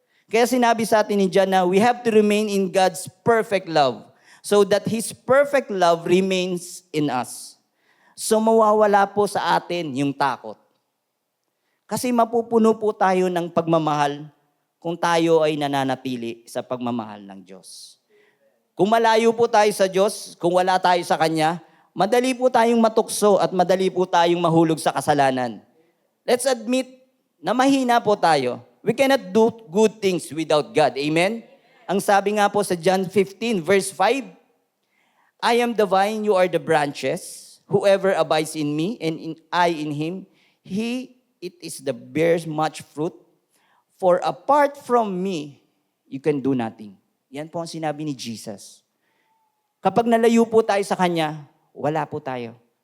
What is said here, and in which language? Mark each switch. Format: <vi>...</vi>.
<tl>Kaya sinabi sa atin ni John na</tl> <en>we have to remain in God's perfect love so that His perfect love remains in us.</en> <tl>So mawawala po sa atin yung takot. Kasi mapupuno po tayo ng pagmamahal kung tayo ay nananatili sa pagmamahal ng Diyos. Kung malayo po tayo sa Diyos, kung wala tayo sa Kanya, madali po tayong matukso at madali po tayong mahulog sa kasalanan.</tl> <en>Let's admit</en> <tl>na mahina po tayo.</tl> <en>We cannot do good things without God. Amen?</en> <tl>Ang sabi nga po sa</tl> <en>John 15 verse 5, I am the vine, you are the branches. Whoever abides in me and I in him, it is the bears much fruit. For apart from me, you can do nothing.</en> <tl>Yan po ang sinabi ni Jesus. Kapag nalayo po tayo sa Kanya, wala po tayo.</tl>